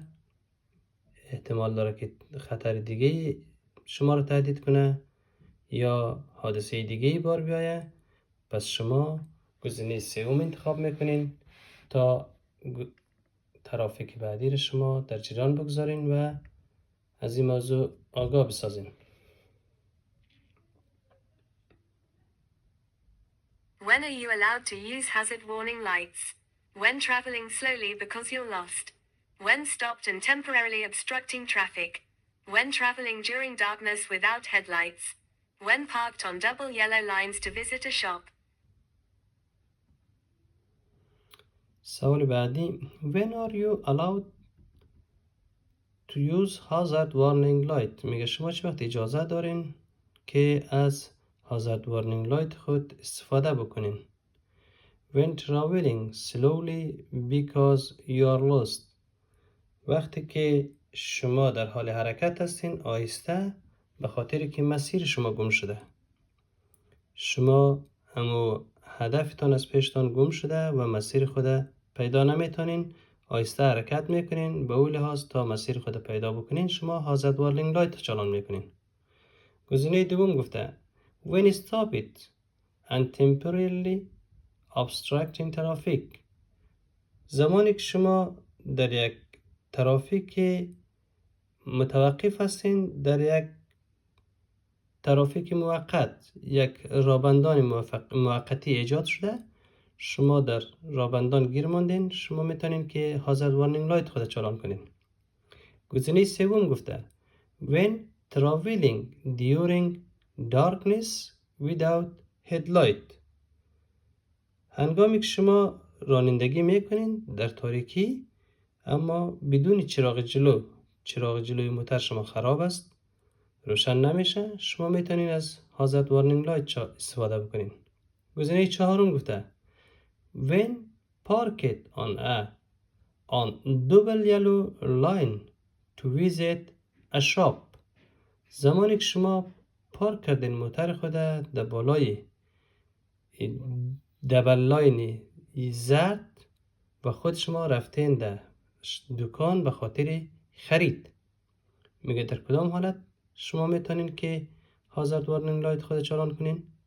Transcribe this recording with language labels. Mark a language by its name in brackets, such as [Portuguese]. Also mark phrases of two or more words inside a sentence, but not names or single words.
[Persian] احتمال داره که خطر دیگه شما را تهدید کنه یا حادثه دیگه بار بیایه. پس شما گزینه سوم انتخاب میکنین تا ترافیک بعدی را شما در جریان بگذارین و از این موضوع آگاه بسازین. [English] When are you allowed to use hazard warning lights? When traveling slowly because you're lost. When stopped and temporarily obstructing traffic. When traveling during darkness without headlights. When parked on double yellow lines to visit a shop. [Persian] سوال بعدی [English] When are you allowed to use hazard warning light؟ [Persian] میگه شما چه وقت اجازه دارین که از [English] hazard warning light [Persian] خود استفاده بکنین. [English] When traveling slowly because you are lost. [Persian] وقتی که شما در حال حرکت هستین آهسته به خاطر که مسیر شما گم شده. شما همو هدفتان از پیشتان گم شده و مسیر خود پیدا نمیتونین. آهسته حرکت میکنین به اون لحاظ تا مسیر خود پیدا بکنین. [English] شما hazard warning light [Persian] چالان میکنین. گزینه دوم گفته [English] when stop it and temporarily obstructing traffic. [Persian] زمانی که شما در یک ترافیک متوقف هستین، در یک ترافیک موقت، یک رابندان موقتی ایجاد شده، شما در رابندان گیر ماندین، شما میتونین که [English] hazard warning light [Persian] خود چالان کنین. گزینه سوم گفته [English] when traveling during darkness without headlight. [Persian] هنگامی که شما رانندگی میکنین در تاریکی اما بدون چراغ جلو، چراغ جلوی موتر شما خراب است، روشن نمیشه، شما میتونین از [English] hazard warning light [Persian] استفاده بکنین. گزینه چهارم گفته [English] when parked on double yellow line to visit a shop. [Persian] زمانی که شما پارک کردین موتر خود در بالای دبل لاین زرد و خود شما رفتین در دکان به خاطر خرید. میگه در کدام حالت شما میتونین که [English] hazard warning light [Persian] خود چالان کنین؟